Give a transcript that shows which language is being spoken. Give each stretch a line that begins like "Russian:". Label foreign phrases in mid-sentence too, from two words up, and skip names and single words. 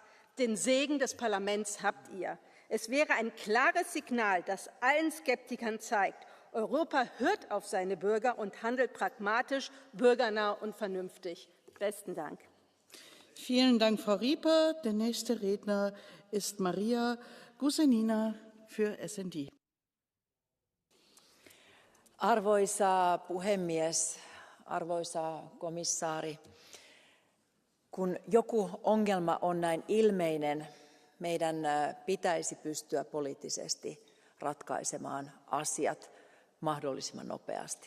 German: Den Segen des Parlaments habt ihr. Es wäre ein klares Signal, das allen Skeptikern zeigt, Europa hört auf seine Bürger und handelt pragmatisch, bürgernah und vernünftig. Besten Dank. Vielen Dank, Frau Rieper. Der nächste Redner ist Maria Guzenina für SD.
Finnish: Arvoisa puhemies, arvoisa komissaari, kun joku ongelma on näin ilmeinen, meidän pitäisi pystyä poliittisesti ratkaisemaan asiat mahdollisimman nopeasti.